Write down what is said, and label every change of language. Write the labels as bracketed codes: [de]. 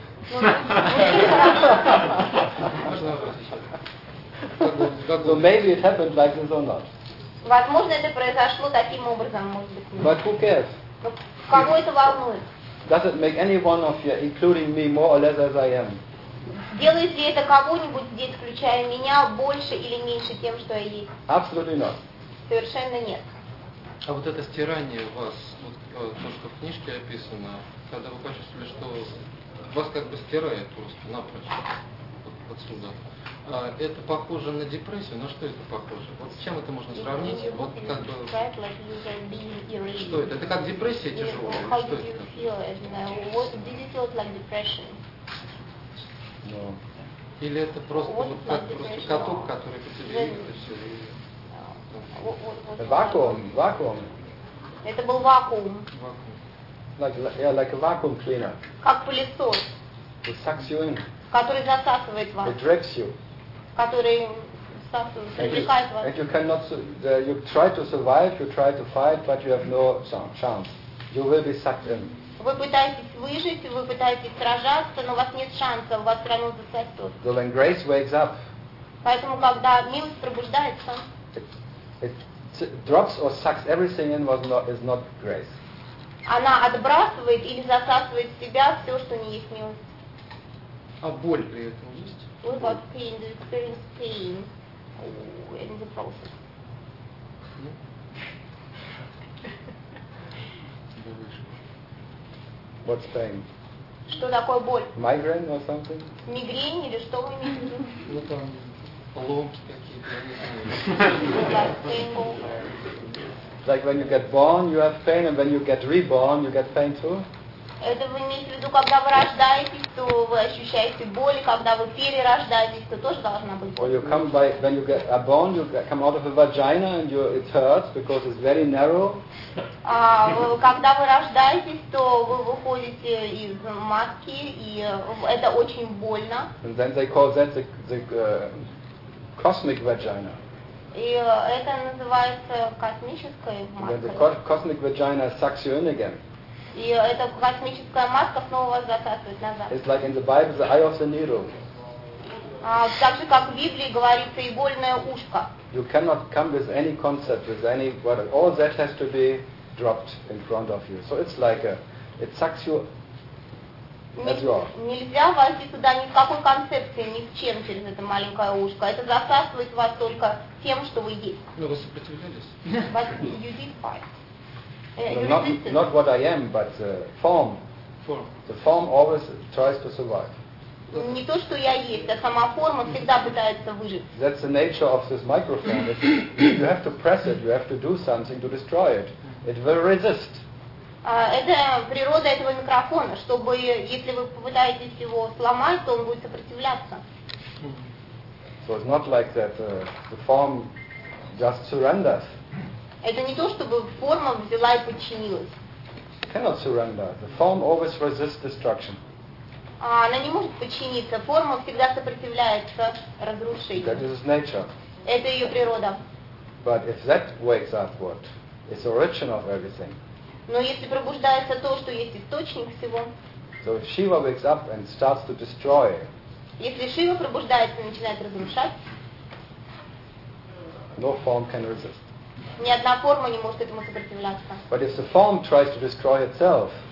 [en] So maybe it happened like this or not. [ru] Возможно, это произошло таким образом, может быть. [en] But who cares? [ru] Кого это волнует? [en] Does it make any one of you, including me, more or less as I am? [ru] Делает ли это кого-нибудь здесь, включая меня, больше или меньше тем, что я есть? [en] Absolutely not. [ru] Совершенно нет. А вот это стирание вас, вот то, что в книжке описано, когда вы почувствовали, что вас как бы стирает просто напрочь вот отсюда, это похоже на депрессию? На что это похоже? Вот с чем это можно сравнить? Вот как бы... Что это? Это как депрессия тяжелая? [en] Yeah, how did you feel? Did it feel like depression? No. [ru] Или это просто вот [en] like [ru] как просто каток, который по тебе едет и все? Вакуум. Это был вакуум. [en] Like a vacuum cleaner. [ru] Как пылесос. [en] It sucks you in. [ru] Который засасывает вас. [en] It drags you. [ru] Который засасывает, привлекает вас. [en] And you cannot, you try to survive, you try to fight, but you have no chance. You will be sucked in. [ru] Вы пытаетесь выжить, вы пытаетесь сражаться, но у вас нет шанса, вас все равно засасывает. [en] So when grace wakes up. [ru] Поэтому когда милость пробуждается. [en] It drops or sucks everything in was not, is not grace. [ru] Она отбрасывает или засасывает в себя все, что не есть милость. А боль при этом есть? [en] What about pain? Do you experience pain in the process? What's pain? [ru] Что такое боль? [en] Migraine or something? [ru] Мигрень или что вы имеете в виду? Ну там, ломки какие-то, я не знаю. [en] Like when you get born, you have pain, and when you get reborn, you get pain too. [ru] Это вы имеете в виду, когда вы рождаетесь, то вы ощущаете боль, когда вы перерождаетесь, то тоже должна быть боль. [en] Or you come by when you get are born, you come out of a vagina and you it hurts because it's very narrow. [ru] Когда вы рождаетесь, то вы выходите из матки, и это очень больно. [en] And then they call that the cosmic vagina. [ru] И это называется космическая маска. [en] The cosmic vagina sucks you in again. [ru] И эта космическая маска снова вас засасывает назад. [en] It's like in the Bible, the eye of the needle. [ru] Так же, как в Библии говорится, и больное ушко. [en] You cannot come with any concept, with any word. All that has to be dropped in front of you. So it's like it sucks you as you are. [ru] Нельзя войти туда ни в какой концепции, ни с чем через это маленькое ушко. Это засасывает вас только тем, что вы есть. Но вы сопротивлялись. [en] But you did fight. No, not what I am, but the form. Form. The form always tries to survive. [ru] Не то, что я есть, а сама форма всегда пытается выжить. [en] That's the nature of this microphone. If you have to press it, you have to do something to destroy it. It will resist. [ru] Это природа этого микрофона, чтобы, если вы попытаетесь его сломать, то он будет сопротивляться. [en] So it's not like that the form just surrenders. [ru] Это не то, чтобы форма взяла и подчинилась. [en] Cannot surrender. The form always resists destruction. [ru] Она не может подчиниться. Форма всегда сопротивляется разрушению. [en] That is its nature. [ru] Это ее природа. [en] But if that wakes up, what? It's the origin of everything. [ru] Но если пробуждается то, что есть источник всего. [en] So if Shiva wakes up and starts to destroy. [ru] Если Шива пробуждается и начинает разрушать, [en] no form can resist. [ru] Ни одна форма не может этому сопротивляться. [en] But if the form tries to destroy itself,